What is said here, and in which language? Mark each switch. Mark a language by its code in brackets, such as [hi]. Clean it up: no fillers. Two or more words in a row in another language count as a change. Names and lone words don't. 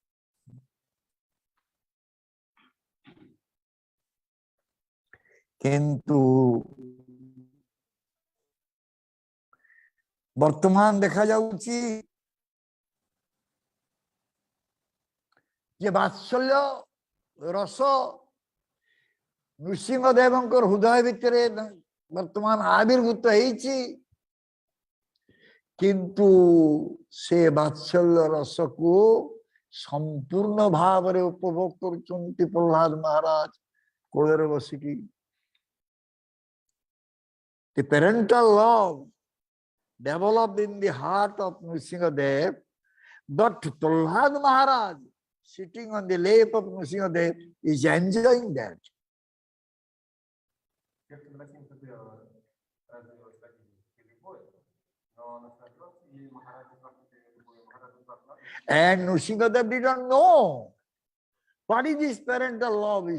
[or] କିନ୍ତୁ ବର୍ତ୍ତମାନ ଦେଖାଯାଉଛି ଯେ ବାତ୍ସଲ୍ୟ ରସ ନୃସିଂହଦେବଙ୍କର ହୃଦୟ ଭିତରେ ବର୍ତ୍ତମାନ ଆବିର୍ଭୂତ ହେଇଛି. କିନ୍ତୁ ସେ ବାତ୍ସଲ୍ୟ ରସକୁ ସମ୍ପୂର୍ଣ୍ଣ ଭାବରେ ଉପଭୋଗ କରୁଛନ୍ତି ପ୍ରହ୍ଲାଦ ମହାରାଜ କୋଳରେ ବସିକି. [en] The parental love developed in the heart of Nrsimhadev, but Prahlad Maharaj sitting on the lap of Nrsimhadev is enjoying that. And Nrsimhadev didn't know what is this parental love is.